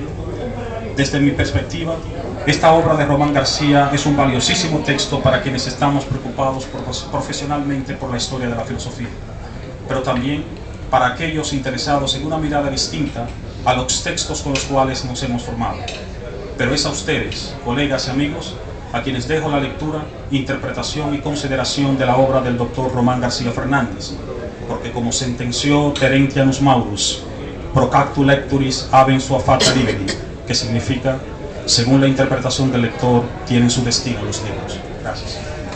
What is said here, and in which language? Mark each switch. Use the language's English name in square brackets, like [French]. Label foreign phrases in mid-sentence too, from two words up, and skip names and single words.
[Spanish] Desde mi perspectiva, esta obra de Román García es un valiosísimo texto para quienes estamos preocupados profesionalmente por la historia de la filosofía, pero también para aquellos interesados en una mirada distinta a los textos con los cuales nos hemos formado. Pero es a ustedes, colegas y amigos, a quienes dejo la lectura, interpretación y consideración de la obra del doctor Román García Fernández, porque como sentenció Terentianus Maurus, [Latin] procactu lecturis habent sua fata liberi, [Spanish] que significa, según la interpretación del lector, tienen su destino los libros. Gracias.